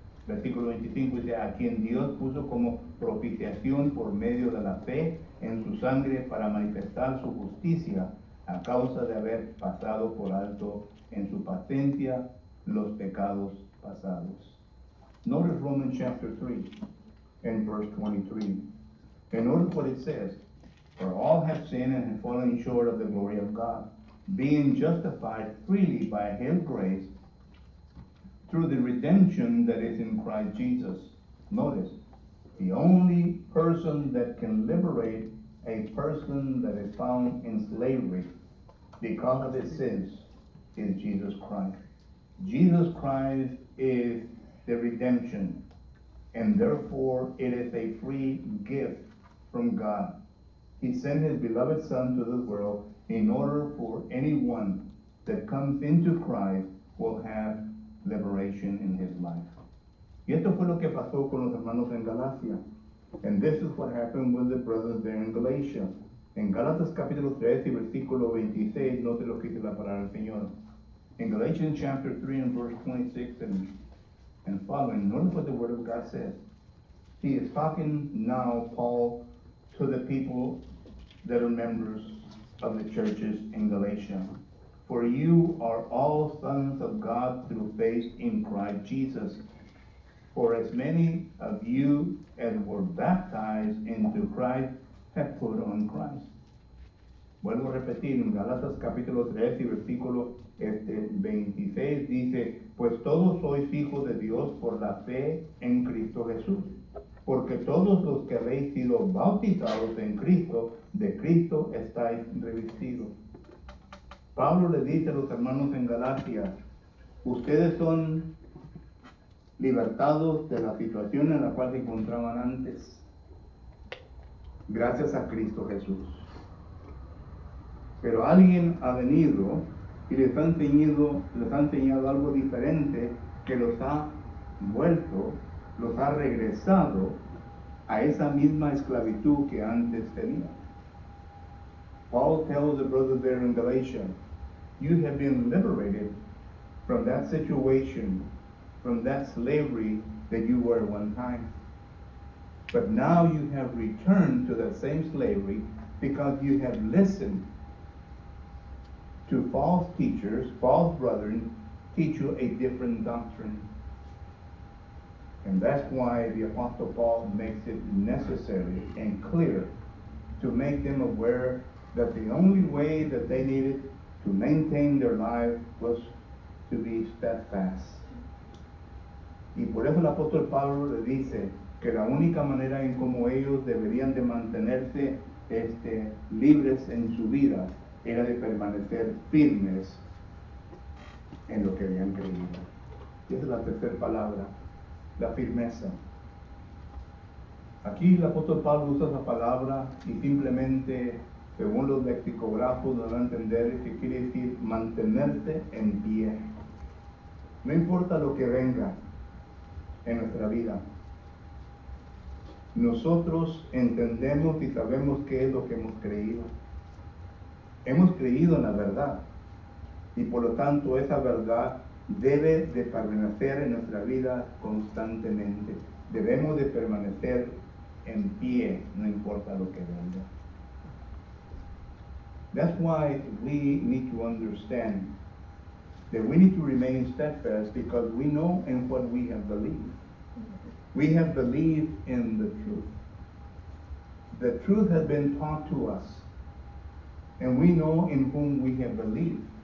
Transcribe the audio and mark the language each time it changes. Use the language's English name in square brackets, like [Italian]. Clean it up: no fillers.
[Spanish] Versículo 25 dice, a quien Dios puso como propiciación por medio de la fe en su sangre para manifestar su justicia a causa de haber pasado por alto en su paciencia los pecados pasados. [English] Notice Romans chapter 3 and verse 23. And notice what it says, for all have sinned and have fallen short of the glory of God, being justified freely by his grace through the redemption that is in Christ Jesus. Notice, the only person that can liberate a person that is found in slavery because of his sins is Jesus Christ. Jesus Christ is the redemption, and therefore it is a free gift from God. He sent his beloved Son to this world in order for anyone that comes into Christ will have liberation in his life. [Spanish] Y esto fue lo que pasó con los hermanos en Galacia. [English] And this is what happened with the brothers there in Galatia. [Spanish] En Gálatas capítulo 3 y versículo 26, note lo que dice la palabra del Señor. [English] In Galatians chapter 3 and verse 26 and following, notice what the Word of God says. He is talking now, Paul, to the people that are members of the churches in Galatia. For you are all sons of God through faith in Christ Jesus. For as many of you as were baptized into Christ have put on Christ. [Spanish] Vuelvo a repetir, en Gálatas capítulo 3 y versículo 26 dice, pues todos sois hijos de Dios por la fe en Cristo Jesús. Porque todos los que habéis sido bautizados en Cristo, de Cristo estáis revestidos. Pablo le dice a los hermanos en Galacia, ustedes son libertados de la situación en la cual se encontraban antes, gracias a Cristo Jesús. Pero alguien ha venido y les ha enseñado algo diferente que los ha vuelto, los ha regresado a esa misma esclavitud que antes tenían. [English] Paul tells the brothers there in Galatia, you have been liberated from that situation, from that slavery that you were one time. But now you have returned to that same slavery because you have listened to false teachers, false brethren, teach you a different doctrine. And that's why the Apostle Paul makes it necessary and clear to make them aware that the only way that they needed to maintain their life was to be steadfast. [Spanish] Y por eso el apóstol Pablo le dice que la única manera en cómo ellos deberían de mantenerse libres en su vida era de permanecer firmes en lo que habían creído. Y esa es la tercera palabra, la firmeza. Aquí el apóstol Pablo usa esa palabra y simplemente, según los lexicógrafos, nos van a entender que quiere decir mantenerse en pie. No importa lo que venga en nuestra vida, nosotros entendemos y sabemos qué es lo que hemos creído. Hemos creído en la verdad y por lo tanto esa verdad debe de permanecer en nuestra vida constantemente. Debemos de permanecer en pie, no importa lo que venga. [English] That's why we need to understand that we need to remain steadfast because we know in what we have believed. We have believed in the truth. The truth has been taught to us, and we know in whom we have believed.